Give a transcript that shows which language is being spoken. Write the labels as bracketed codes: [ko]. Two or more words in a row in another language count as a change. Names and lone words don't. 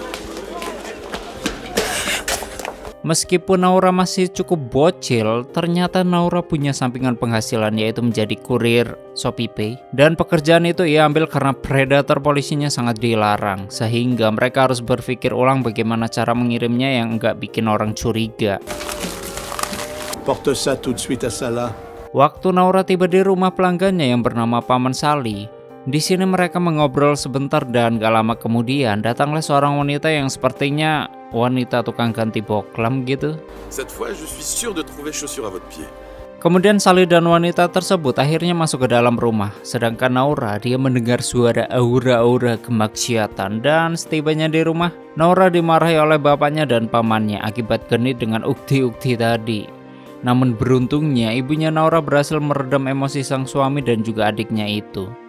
[id] Meskipun Naura masih cukup bocil, ternyata Naura punya sampingan penghasilan, yaitu menjadi kurir ShopeePay. Dan pekerjaan itu ia ambil karena predator polisinya sangat dilarang, sehingga mereka harus berpikir ulang bagaimana cara mengirimnya yang enggak bikin orang curiga. [fr] Porte ça tout de suite à Salah. [id] Waktu Naura tiba di rumah pelanggannya yang bernama Paman Sali, di sini mereka mengobrol sebentar dan gak lama kemudian datanglah seorang wanita yang sepertinya wanita tukang ganti boklam gitu. [fr] Cette fois, je suis sûr de trouver chaussures à votre pied. [id] Kemudian Sali dan wanita tersebut akhirnya masuk ke dalam rumah, sedangkan Naura dia mendengar suara aura-aura kemaksiatan. Dan setibanya di rumah, Naura dimarahi oleh bapaknya dan pamannya akibat genit dengan ukti-ukti tadi. Namun beruntungnya ibunya Naura berhasil meredam emosi sang suami dan juga adiknya itu.